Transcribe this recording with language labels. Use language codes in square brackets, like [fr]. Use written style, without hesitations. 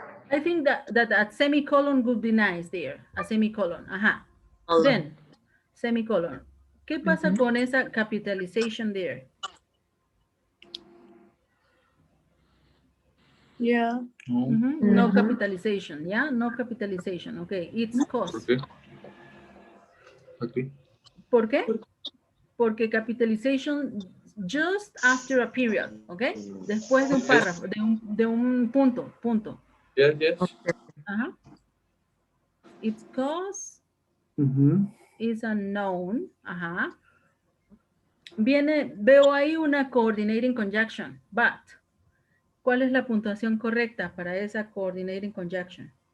[en] I think that a semicolon would be nice there. A semicolon. Then, semicolon. ¿Qué pasa con esa capitalization there? Yeah. No capitalization, yeah? No capitalization, okay. It's cost. Okay. [es] ¿Por qué? [en] Porque capitalization just after a period, okay? [es] Después de un párrafo, de un punto. [en] Yes, yes. Its cause is unknown. [es] Veo ahí una coordinating conjunction, but ¿cuál es la puntuación correcta para esa coordinating conjunction?